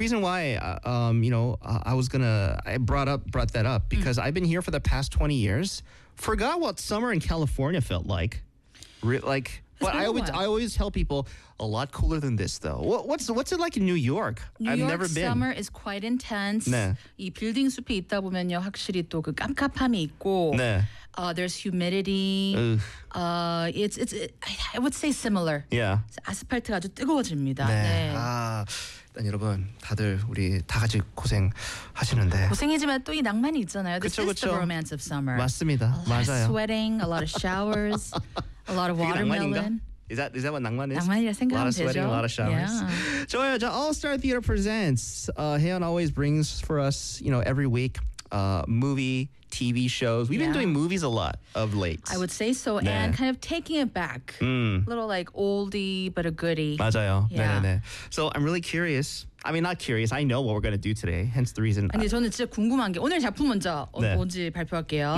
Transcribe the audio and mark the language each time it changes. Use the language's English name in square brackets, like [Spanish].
[English] reason why, you know, I was gonna, I brought that up because I've been here for the past 20 years, forgot what summer in California felt like. I always tell people, a lot cooler than this, though. What's it like in New York? I've never been. New York summer is quite intense. [Korean] 네. 이 빌딩 숲에 있다 보면요, 확실히 또 그 깜깜함이 있고, 네. [English] There's humidity. I would say similar. Yeah. [Korean] 아스팔트가 아주 뜨거워집니다. 네. 일단 여러분, 다들 우리 다 같이 고생하시는데. 고생이지만 또 이 낭만이 있잖아요. [English] This is the romance of summer. [Korean] 맞습니다. 맞아요. [English] A lot of sweating, a lot of showers. A lot of watermelon. Is that what 낭만 is? [Korean] 낭만이라 생각하면 되죠. [English] A lot of sweating, a lot of showers. Yeah. [Korean] 좋아요. 자, All Star Theater presents. [English] Haeyeon always brings for us, you know, every week, movie, TV shows. We've been doing movies a lot of late. I would say so. [Korean] 네. [English] And kind of taking it back. A little like oldie, but a goodie. [Korean] 맞아요. [English] Yeah. [Korean] 네. [English] So I'm really curious. I mean, not curious. I know what we're going to do today. Hence the reason. [Korean] 아니, 저는 진짜 궁금한 게 오늘 작품 먼저 뭔지 발표할게요.